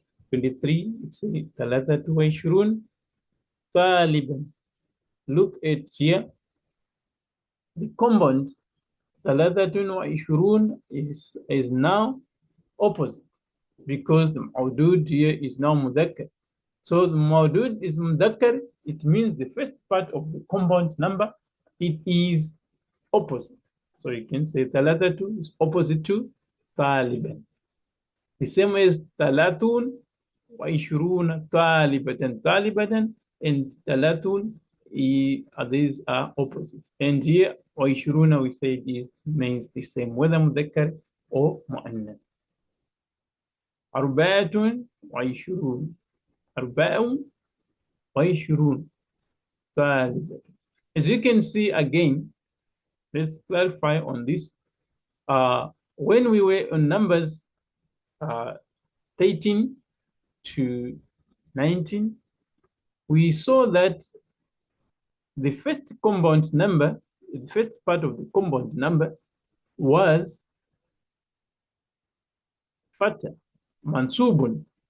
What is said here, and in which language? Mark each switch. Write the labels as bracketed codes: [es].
[en] 23 it's [ar] ثلاثة وعشرون طالبا. [en] Look at here. The compound [ar] ثلاثة وعشرون [en] is now opposite because the موجود here is now مذكر. So the موجود is مذكر. It means the first part of the compound number, it is opposite. So you can say ثلاثة is opposite to طالبا. The same as [ar] ثلاثون وعشرون طالبة طالبة [en] and ثلاثون, these are opposites. And here وعشرون we say it means the same whether مذكر or مؤنث. [ar] أربعة وعشرون أربعة وعشرون طالبة. [en] As you can see again, let's clarify on this. When we were on numbers 13 to 19, we saw that the first compound number, the first part of the compound number was fatah, mansubun.